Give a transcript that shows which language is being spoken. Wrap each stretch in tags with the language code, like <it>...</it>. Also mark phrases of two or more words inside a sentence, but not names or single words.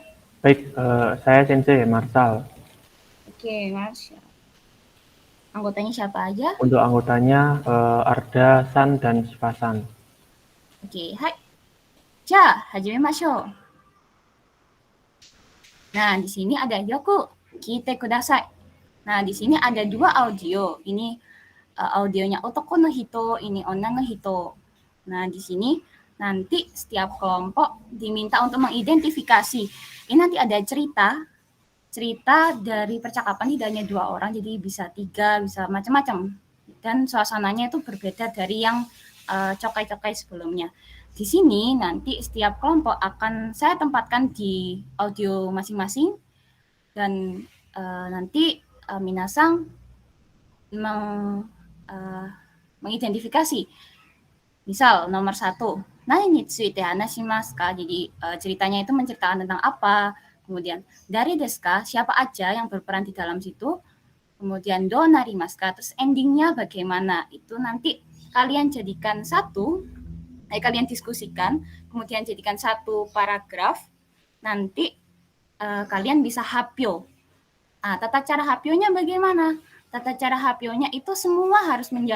<id>Baik, saya Sensei Marsal. Oke, Marsha. Anggotanya siapa aja? Untuk anggotanya Arda, San, dan Shiva-san.</id> <ja>Oke、はい。じゃ、始めましょう.</ja> <id>Nah, di sini ada</id> <ja>よく、聞いてください.</ja> <id>Nah, di sini ada 2 audio. Ini audionya</id> <ja>男の人,</ja> <id>ini</id> <ja>女の人.</ja> <id>Nah, di sini nanti setiap kelompok diminta untuk mengidentifikasi. Ini nanti ada cerita dari percakapan tidak hanya 2 orang, jadi bisa 3, bisa macam-macam. Dan suasananya itu berbeda dari yang cokai-cokai sebelumnya. Di sini nanti setiap kelompok akan saya tempatkan di audio masing-masing dan nanti minasang mengidentifikasi. Misal nomor 1,</id> <ja>何について話しますか?</ja> <id>Jadi ceritanya itu menceritakan tentang apa.</id> <ja>Kemudian dari desu ka?</ja> <id>Siapa aja yang berperan di dalam situ.</id> <ja>Kemudian do narimasu ka?</ja> <id>Terus endingnya bagaimana? Itu nanti kalian jadikan kalian diskusikan, kemudian jadikan 1 paragraf, nanti kalian bisa hapyo. Tata cara hapyonya bagaimana? Tata cara hapyonya itu semua harus menjawab.</id>